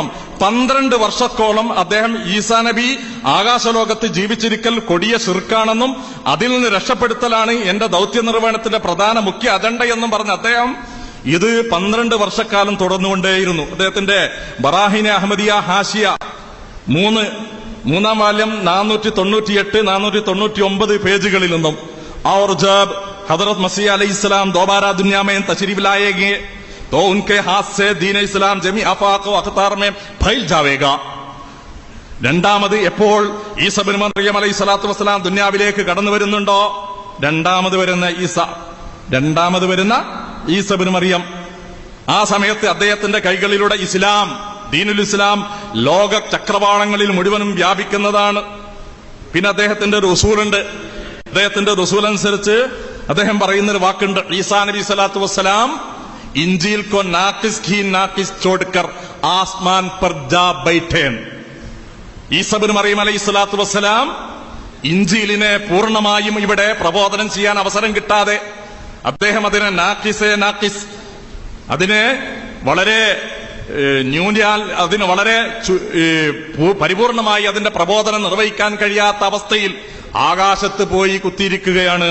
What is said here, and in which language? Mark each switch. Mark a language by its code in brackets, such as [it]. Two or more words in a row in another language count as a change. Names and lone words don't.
[ml] 12 വർഷത്തോളം അദ്ദേഹം ഈസാ നബി ആകാശലോകത്ത് ജീവിച്ചിരിക്കൽ കൊടിയ ശിർക്കാണെന്നും അതിൽ നിന്ന് രക്ഷപ്പെടുത്തലാണ് എന്റെ ദൗത്യ നിർവഹണത്തിന്റെ പ്രധാന മുഖ്യ അജണ്ടയെന്നും പറഞ്ഞ അദ്ദേഹം ഇത് 12 വർഷക്കാലം തുടർന്നുകൊണ്ടേയിരുന്നു. അദ്ദേഹത്തിന്റെ ബറാഹിനെ അഹമ്മദിയ ഹാഷിയ 3-ാം വാല്യം 498, 499 പേജുകളിൽ നിന്നും [ur] اور جب حضرت مسیح علیہ السلام دوبارہ دنیا میں تشریف لائیں گے تو ان کے ہاتھ سے دین اسلام جمیع آفاق و اقطار میں پھیل جائے گا. [ml] രണ്ടാമത് എപ്പോൾ ഈസ ബിൻ മറിയം [ar] عليه الصلاة والسلام [ml] ദുനിയാവിലേക്ക് കടന്നു വരുന്നുണ്ടോ, രണ്ടാമത് വരുന്ന ഈസ ബിൻ മറിയം, ആ സമയത്ത് അദ്ദേഹത്തിന്റെ കൈകളിലൂടെ ഇസ്ലാം, [ar] دين الإسلام [ml] ലോക ചക്രവാളങ്ങളിൽ മുഴുവനും വ്യാപിക്കുന്നതാണ്. പിന്നെ അദ്ദേഹത്തിന്റെ റസൂലുണ്ട്. അദ്ദേഹത്തിന്റെ റസൂൽ അനുസരിച്ച് അദ്ദേഹം പറയുന്നൊരു വാക്കുണ്ട്, ഈസാ നബി [ar] صلاة والسلام [ur] انجیل کو ناقص کی ناقص چھوڑ کر آسمان پر جا بیٹھے. [ml] ഈസ ഇബ്നു മറിയം [ar] عليه الصلاة والسلام [ml] ഇഞ്ചീലിനെ പൂർണ്ണമായും ഇവിടെ പ്രബോധനം ചെയ്യാൻ അവസരം കിട്ടാതെ അദ്ദേഹം അതിനെ നാക്കിസ്, അതിനെ വളരെ അതിന് വളരെ പരിപൂർണമായി അതിന്റെ പ്രബോധനം നിർവഹിക്കാൻ കഴിയാത്ത അവസ്ഥയിൽ ആകാശത്ത് പോയി കുത്തിയിരിക്കുകയാണ്.